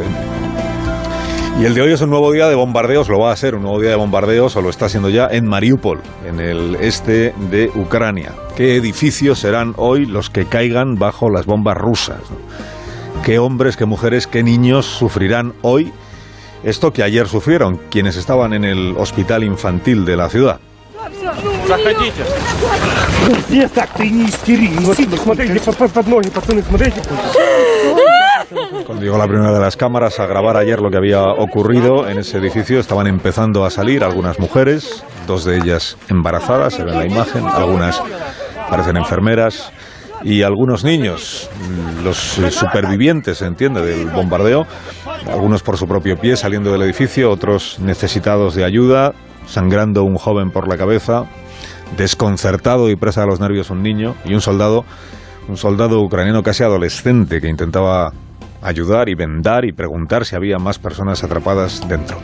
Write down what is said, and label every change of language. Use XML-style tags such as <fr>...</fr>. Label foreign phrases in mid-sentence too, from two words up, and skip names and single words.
<es>Y el de hoy es un nuevo día de bombardeos, lo va a ser un nuevo día de bombardeos, o lo está siendo ya, en Mariupol, en el este de Ucrania. ¿Qué edificios serán hoy los que caigan bajo las bombas rusas? ¿Qué hombres, qué mujeres, qué niños sufrirán hoy esto que ayer sufrieron quienes estaban en el hospital infantil de la ciudad?</es> <ru>Заходите. Нет, так ты не истери. Смотрите под ноги, пацаны, смотрите.</ru> <es>Cuando llegó la primera de las cámaras a grabar ayer lo que había ocurrido en ese edificio, estaban empezando a salir algunas mujeres, dos de ellas embarazadas, se ve en la imagen, algunas parecen enfermeras, y algunos niños, los supervivientes, se entiende, del bombardeo, algunos por su propio pie saliendo del edificio, otros necesitados de ayuda, sangrando un joven por la cabeza, desconcertado y presa de los nervios un niño, y un soldado ucraniano casi adolescente que intentaba ayudar y vendar y preguntar si había más personas atrapadas dentro.</es>